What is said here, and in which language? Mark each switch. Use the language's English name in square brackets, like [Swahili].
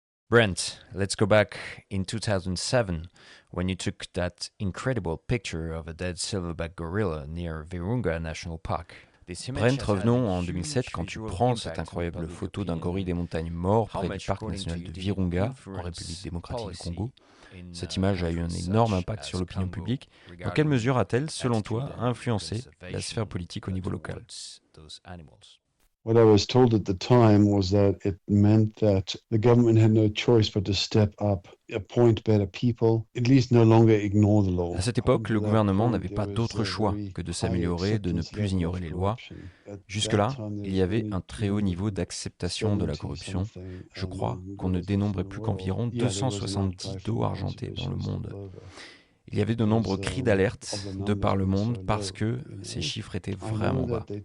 [English] Brent, let's go back in 2007 when you took that incredible picture of a dead silverback gorilla near Virunga National Park. [French] Brent, revenons en 2007 quand tu prends cette incroyable photo d'un gorille des montagnes mort près du parc national de Virunga, en République démocratique du Congo. Cette image a eu un énorme impact sur l'opinion publique. Dans quelle mesure a-t-elle, selon toi, influencé la sphère politique au niveau local ? [English] What I was told at the time was that it meant that the government had no choice but to step up, appoint better people, at least no longer ignore the law. [French] À cette époque, le gouvernement n'avait pas d'autre choix que de s'améliorer, de ne plus ignorer les lois. Jusque-là, il y avait un très haut niveau d'acceptation de la corruption. Je crois qu'on ne dénombrait plus qu'environ 270 dos argentés dans le monde. Il y avait de nombreux cris d'alerte de par le monde parce que ces chiffres étaient vraiment bas.